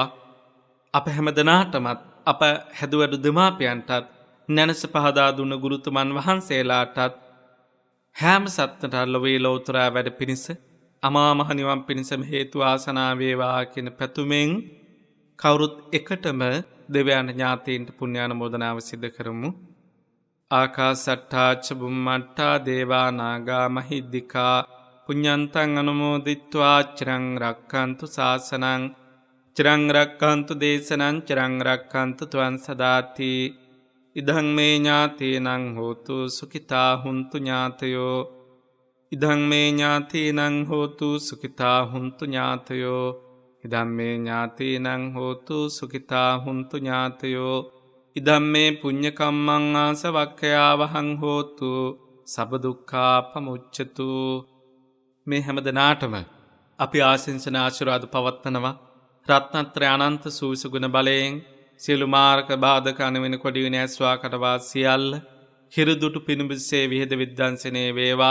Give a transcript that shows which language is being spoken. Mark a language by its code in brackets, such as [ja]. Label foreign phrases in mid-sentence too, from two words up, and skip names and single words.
[si] අප හැම දෙනාටමත් අප හැදුවැඩු දෙමාපියන්ටත් නැනස පහදා දුන්න ගුරුතුමන් වහන්සේලාටත් හැම සත්නට ලොවේ ලෝතුරා වැඩ පිණිස අමා මහ නිවන් පිණිසම හේතු ආසනා වේවා කියන පැතුමෙන් කවුරුත් එකටම දෙවියන් ඥාතීන්ට පුණ්‍යානුමෝදනාව සිදු කරමු. [pi] ආකාසට්ටා ච බුම්මට්ටා දේවා නාග මහිද්దికා පුඤ්ඤන්තං අනුමෝදිත්වා චිරං රක්ඛන්තු ශාසනං චිරං රක්ඛන්තු දේශනං චිරං රක්ඛන්තු ත්වං සදාති. ඉදං මේ ඥාතීනං හෝතු සුඛිතා හුන්තු ඥාතයෝ. ඉදං මේ ඥාතීනං හෝතු සුඛිතා හුන්තු ඥාතයෝ. ඉදං මේ ඥාතීනං හෝතු සුඛිතා හුන්තු ඥාතයෝ. ඉදං මේ පුඤ්ඤ කම්මං ආසවක්ඛයා වහං හෝතු සබ්බ දුක්ඛා පමුච්ඡතු. [si] මේ හැම දිනාටම අපි ආශිංසන ආශිර්වාද පවත්වනවා. රත්නත්‍රය අනන්ත සූසුගුණ බලයෙන් සියලු මාර්ග බාධක අනවෙන කොඩිවින ඇස්වා කටවා සියල්ල හිරුදුටු පිණිබිසේ විහෙද විද්‍යන්සනය වේවා.